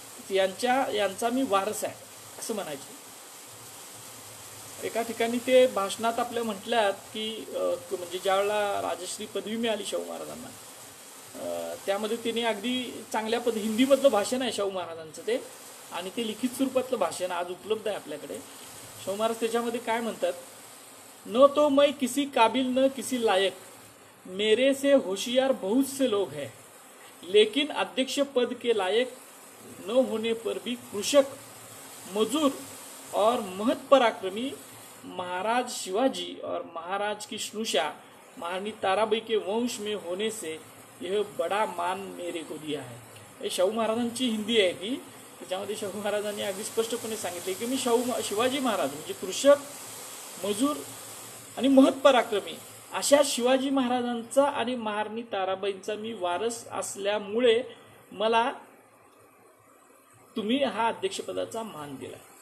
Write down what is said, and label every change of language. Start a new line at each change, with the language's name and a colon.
Marathi: यांचा मी वारस आहे असं म्हणायचे. एका ठिकाणी ते भाषणात आपल्या म्हटल्यात की म्हणजे ज्यावेळेला राजश्री पदवी मिळाली शाहू महाराजांना, त्यामध्ये तिने अगदी चांगल्या हिंदीमधलं भाषण आहे शाहू महाराजांचं ते, आणि ते लिखित स्वरूपातलं भाषण आज उपलब्ध आहे आपल्याकडे.
Hindi: शाहू महाराज त्याच्यामध्ये काय म्हणतात, न तो मैं किसी काबिल न किसी लायक, मेरे से होशियार बहुत से लोग हैं, लेकिन अध्यक्ष पद के लायक न होने पर भी कृषक, मजूर और महत पराक्रमी महाराज शिवाजी और महाराज की स्नुषा महारानी ताराबाई के वंश में होने से यह बड़ा मान मेरे को दिया है.
Marathi: हे शाहू महाराजांची हिंदी आहे ती. त्याच्यामध्ये शाहू महाराजांनी अगदी स्पष्टपणे सांगितले की मी शिवाजी महाराज म्हणजे कृषक, मजूर आणि महत पराक्रमी अशा शिवाजी महाराजांचा आणि महाराणी ताराबाईंचा मी वारस असल्यामुळे मला तुम्ही हा अध्यक्षपदाचा मान दिला.